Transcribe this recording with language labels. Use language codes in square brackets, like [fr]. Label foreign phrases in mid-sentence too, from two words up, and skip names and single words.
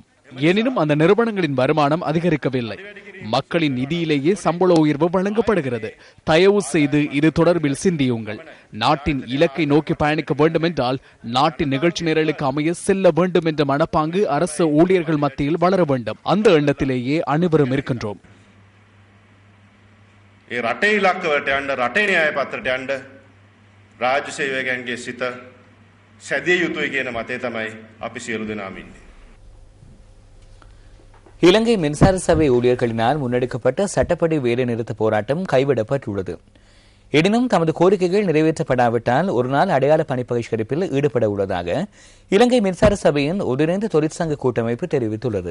[ta] எனினும் அந்த நிறுவனங்களின் வருமானம் அதிகரிக்கவில்லை. மக்களின் நிதியிலேயே சம்பள உயர்வு வழங்கப்படுகிறது. தயவு செய்து இது தொடர்பில் சிந்தியுங்கள். நாட்டின் இலக்கை நோக்கி பயணிக்க வேண்டும் என்றால் நாட்டின் நிகழ்ச்சி நிரலுக்கு அமைய செல்ல வேண்டும் என்ற மனப்பாங்கு அரசு ஊழியர்கள் மத்தியில் வளர வேண்டும். அந்த எண்ணத்திலேயே அனைவரும் இருக்கின்றோம். [si] රාජ්‍ය සේවකයන්ගේ සිත සැදිය යුතුයි කියන මතය තමයි අපි සියලු දෙනාම ඉන්නේ. [ta] இலங்கை மின்சார சபை ஊழியர்களினால் முன்னெடுக்கப்பட்ட சட்டப்படி வேலை நிறுத்த போராட்டம் கைவிடப்பட்டுள்ளது. எனினும் தமது கோரிக்கைகள் நிறைவேற்றப்படாவிட்டால் ஒருநாள் அடையாள பணி பகிஷ்கரிப்பில் ஈடுபட உள்ளதாக இலங்கை மின்சார சபையின் ஒன்றிணைந்த தொழிற்சங்க கூட்டமைப்பு தெரிவித்துள்ளது.